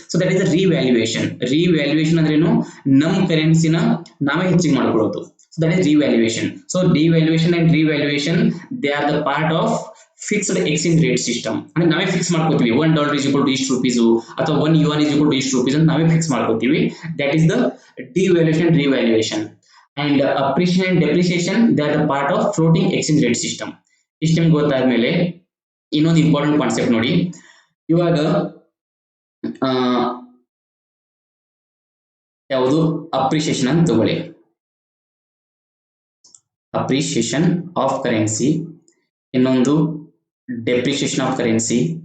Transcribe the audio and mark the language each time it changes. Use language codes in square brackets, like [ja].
[en] So that is the revaluation. [kn] Revaluation ಅಂದ್ರೇನು, ನಮ್ಮ ಕರೆನ್ಸಿನ ನಾವೇ ಹೆಚ್ಚಿಗೆ ಮಾಡ್ಕೊಳ್ಳೋದು. [en] So that is revaluation. So devaluation and revaluation, they are the part of fixed exchange rate system. [kn] ಅಂದ್ರೆ ನಾವೇ fix ಮಾಡ್ಕೋತೀವಿ, [en] $1 is equal to [kn] ಇಷ್ಟು ರುಪೀಸ್ ಅಥವಾ $1 is equal to ಇಷ್ಟು ರುಪೀಸ್ ಅಂತ ನಾವೇ ಫಿಕ್ಸ್ ಮಾಡ್ಕೋತೀವಿ. [en] That is the devaluation and revaluation. And appreciation and depreciation, they are the part of floating exchange rate system. [kn] ಇಷ್ಟು ನಿಮ್ಗೆ ಗೊತ್ತಾದ್ಮೇಲೆ ಇನ್ನೊಂದು ಇಂಪಾರ್ಟೆಂಟ್ ಕಾನ್ಸೆಪ್ಟ್ ನೋಡಿ. ಇವಾಗ ಯಾವುದು ಅಪ್ರಿಸಿಯೇಷನ್ ಅಂತ ತಗೊಳ್ಳಿ. ಅಪ್ರಿಸಿಯೇಷನ್ ಆಫ್ ಕರೆನ್ಸಿ, ಇನ್ನೊಂದು ಡೆಪ್ರಿಸಿಯೇಷನ್ ಆಫ್ ಕರೆನ್ಸಿ.